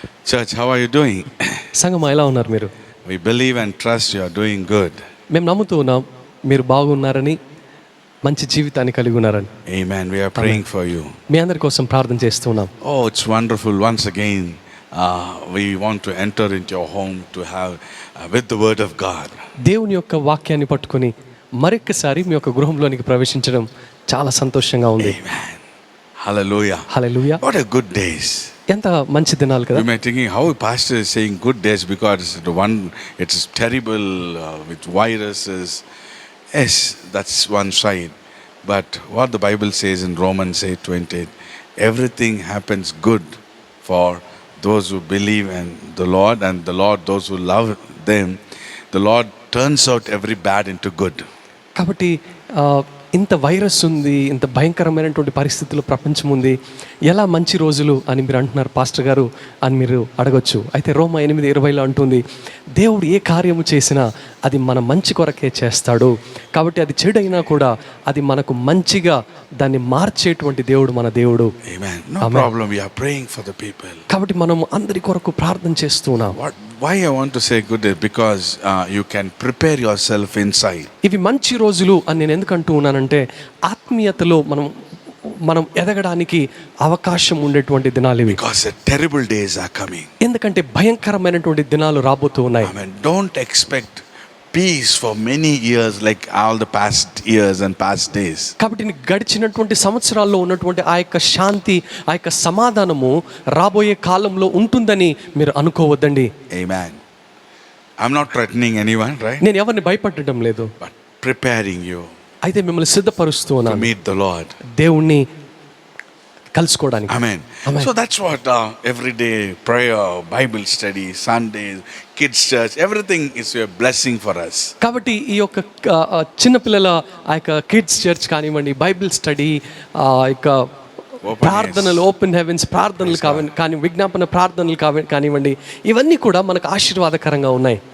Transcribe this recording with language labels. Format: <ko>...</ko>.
<en>Church, how are you doing?</en> <te>సంగమా ఎలా ఉన్నారు మీరు?</te> <en>We believe and trust you are doing good.</en> <te>మేము నమ్ముతూ ఉన్నాం మీరు బాగున్నారని, మంచి జీవితాన్ని కలిగి ఉన్నారని.</te> <en>Amen. We are praying for you.</en> <te>మీ అందరి కోసం ప్రార్థన చేస్తున్నాం.</te> <en>Oh, it's wonderful. Once again, we want to enter into your home to have with the word of God.</en> <te>దేవుని యొక్క వాక్యాన్ని పట్టుకొని మరొక్కసారి మీ యొక్క గృహంలోనికి ప్రవేశించడం చాలా సంతోషంగా ఉంది.</te> <en>Amen. Hallelujah.</en> <te>Hallelujah.</te> <en>What a good days.</en> <te>ఎంత మంచి దినాలు కదా.</te> <en>You may be thinking how pastor is saying good days because it's terrible with viruses. Yes, that's one side. But what the Bible says in Romans 8:28, everything happens good for those who believe in the Lord, and the Lord those who love them. The Lord turns out every bad into good.</en> <te>కాబట్టి ఇంత virus ఉంది, ఇంత భయంకరమైనటువంటి పరిస్థితుల్లో ప్రపంచం ఉంది, ఎలా మంచి రోజులు అని మీరు అంటున్నారు పాస్టర్ గారు అని మీరు అడగొచ్చు. అయితే రోమా 8:20 అంటుంది, దేవుడు ఏ కార్యము చేసినా అది మన మంచి కొరకే చేస్తాడు. కాబట్టి అది చెడైనా కూడా అది మనకు మంచిగా దాన్ని మార్చేటువంటి దేవుడు మన దేవుడు.</te> <en>Amen. No problem. We are praying for the people.</en> <te>కాబట్టి మనం అందరి కొరకు ప్రార్థన చేస్తున్నాం.</te> <en>Why I want to say good day? Because you can prepare yourself inside.</en> <te>ఇవి మంచి రోజులు అని నేను ఎందుకు అంటూ ఉన్నానంటే, ఆత్మీయతలో మనం ఎదగడానికి అవకాశం ఉండేటువంటి దినాలు ఇవి.</te> <en>Because the terrible days are coming.</en> <te>ఎందుకంటే భయంకరమైనటువంటి దినాలు రాబోతూ ఉన్నాయి.</te> <en>Amen. Don't expect peace for many years like all the past years and past days.</en> <te>కాబట్టి గడిచినటువంటి సంవత్సరాల్లో ఉన్నటువంటి ఆ యొక్క శాంతి, ఆ యొక్క సమాధానము రాబోయే కాలంలో ఉంటుందని మీరు అనుకోవద్దండి.</te> <en>Amen. I'm not threatening anyone, right?</en> <te>నేను ఎవరిని భయపెట్టడం లేదు,</te> <en>But preparing you</en> <te>అయితే మిమ్మల్ని సిద్ధపరుస్తూ</te> <en>to</en> <te>ఉన్నాను</te> <en>meet the Lord.</en> <te>దేవుణ్ణి కలుసుకోవడానికి.</te> <en>Amen. Amen. So that's what everyday prayer, Bible study, Sundays, kids church, everything is a blessing for us.</en> <te>కాబట్టి ఈ యొక్క చిన్నపిల్లల ఆ యొక్క కిడ్స్ చర్చ్ కానివ్వండి, బైబిల్ స్టడీ, ఆ యొక్క ప్రార్థనలు, ఓపెన్ హెవెన్స్ ప్రార్థనలు కానీ విజ్ఞాపన ప్రార్థనలు కానివ్వండి, ఇవన్నీ కూడా మనకు ఆశీర్వాదకరంగా ఉన్నాయి.</te>